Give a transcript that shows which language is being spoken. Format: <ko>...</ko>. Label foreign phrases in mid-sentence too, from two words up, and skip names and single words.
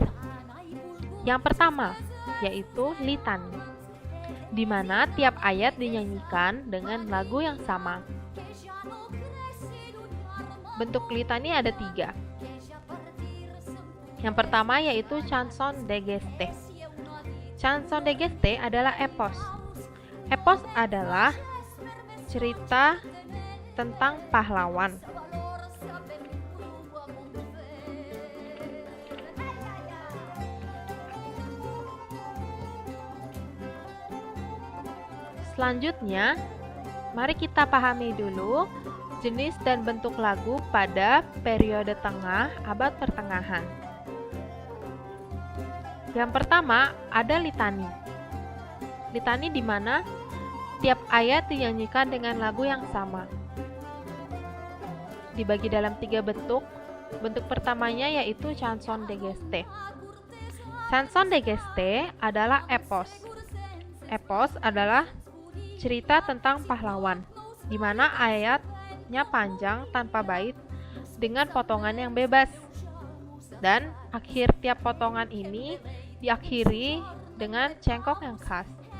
<id>Yang pertama, yaitu litani, di mana tiap ayat dinyanyikan dengan lagu yang sama. Bentuk litani ada 3. Yang pertama yaitu</id> <fr>chanson de geste. Chanson de geste</fr> <id>adalah epos. Epos adalah cerita tentang pahlawan. Selanjutnya, mari kita pahami dulu jenis dan bentuk lagu pada periode tengah abad pertengahan. Yang pertama ada litani. Litani di mana tiap ayat dinyanyikan dengan lagu yang sama. Dibagi dalam 3 bentuk. Bentuk pertamanya yaitu</id> <fr>chanson de geste. Chanson de geste</fr> <id>adalah epos. Epos adalah cerita tentang pahlawan, di mana ayatnya panjang tanpa bait dengan potongan yang bebas. Dan akhir tiap potongan ini diakhiri dengan cengkok yang khas.</id>